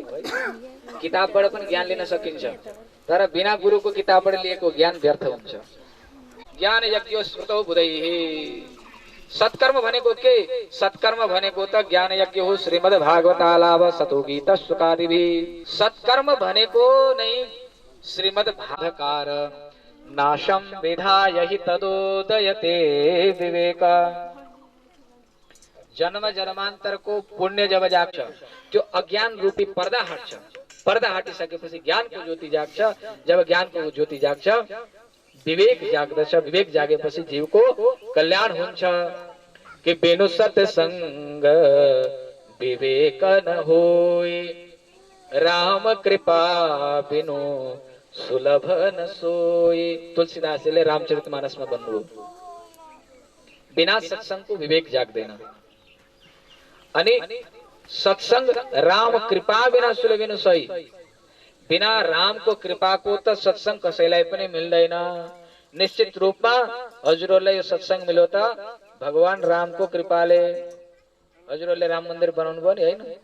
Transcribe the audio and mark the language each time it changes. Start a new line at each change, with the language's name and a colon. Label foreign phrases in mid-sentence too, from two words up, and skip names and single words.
Nepali: किताबबाट पनि ज्ञान लिन सकिन्छ तर बिना गुरुको किताबबाट लिएको ज्ञान व्यर्थ हुन्छ।
Sanskrit: ज्ञान यज्ञ स्मृतौ बुधैः।
Nepali: सत्कर्म भनेको के सत्कर्म भनेको त ज्ञान यज्ञ हो।
Sanskrit: श्रीमद् भागवतालाभ सतो गीत सुकादिभि।
Nepali: सत्कर्म भनेको नै
Sanskrit: श्रीमद् भागवतकार नाशम विधाय हि तदोदयते विवेक।
Nepali: जन्म जन्मान्तरको पुण्य जब जाग्छ त्यो अज्ञान रूपी पर्दा हट्छ। पर्दा हटिसकेपछि ज्ञानको ज्योति जाग्छ। जब ज्ञानको ज्योति जाग्छ विवेक जाग्दछ। विवेक जागेपछि जीवको कल्याण हुन्छ।
Awadhi: कि बिनु सत्संग विवेक न होय राम कृपा बिनु सुलभ न सोय।
Nepali: तुलसीदासले रामचरितमानसमा भन्नुभयो बिना सत्संगको विवेक जाग्दैन।
Awadhi: अनि सत्संग राम कृपा बिना सुलभ न सोय।
Nepali: बिना रामको कृपाको त सत्संग कसैलाई पनि मिल्दैन। निश्चित रूपमा हजुरहरूलाई यो सत्संग मिल्यो त भगवान रामको कृपाले। हजुरहरूले राम मन्दिर बनाउनु भयो नि हैन।